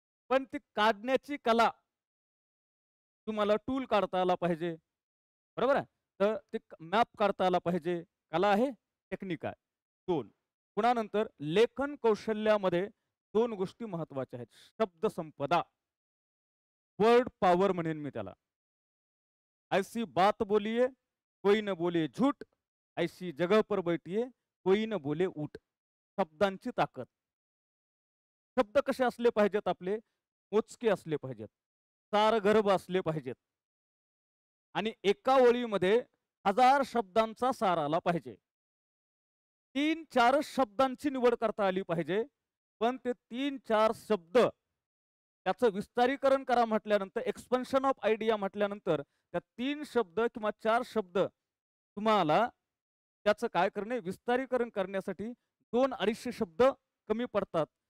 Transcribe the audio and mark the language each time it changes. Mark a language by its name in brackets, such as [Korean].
[Marathi] पण ती काढण्याची कला तुम्हाला टूल काढता आला पाहिजे, बरोबर आहे. तर ते मॅप काढता आला पाहिजे, कला आहे, टेक्निक आहे. 2. पुन्हा नंतर लेखन कौशल्यामध्ये 2 गोष्टी महत्वाच्या आहेत. शब्द संपदा, वर्ड पॉवर म्हणेन मी त्याला. [Hindi] ऐसी बात बोलिये कोई न बोले झूठ, ऐसी जगह पर बैठिये कोई न बोले उठ. [Marathi] शब्दांची ताकद. शब्द कसे असले पाहिजेत आपले, मोजके असले पाहिजेत, सारगर्भ असले पाहिजेत. आणि एका ओळीमध्ये 1000 शब्दांचा सार आला पाहिजे. 3-4 शब्दांची निवड करता आली पाहिजे. पण ते 3-4 शब्द त्याचं विस्तारीकरण करा म्हटल्यानंतर, [English] expansion of idea [Marathi] म्हटल्यानंतर त्या 3 शब्द किंवा 4 शब्द तुम्हाला त्याचं काय करणे, विस्तारीकरण करण्यासाठी 2-250 शब्द कमी पडतात.